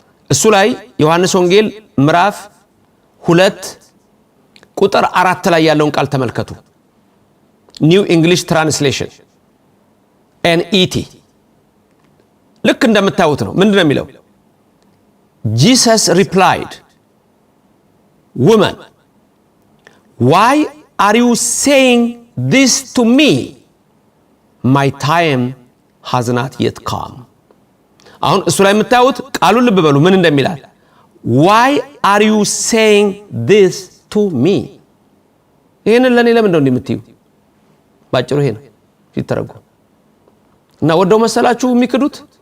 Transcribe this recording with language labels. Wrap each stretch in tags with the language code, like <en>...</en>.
<am>እሱ ላይ ዮሐንስ ወንጌል ምዕራፍ 2 ቁጥር 4 ላይ ያለውን ቃል ተመልከቱ። ኒው ኢንግሊሽ ትራንስሌሽን ኤንኢቲ ልክ እንደምታዩት ነው። ምንድነው የሚለው?</am> <en>Jesus replied, "Woman, why are you saying this to me? My time has not yet come."</en> <am>አሁን እሱ ላይ የምታዩት ቃሉን ልብ በሉ ምን እንደሚላል?</am> <en>Why are you saying this to me?</en> <am>ይሄንን ለኔ ለምን እንደው እንደምትዩ ባጭሩ ይሄ ነው ሲተረጎም። እና ወደው መሰላችሁ የሚክዱት?</am>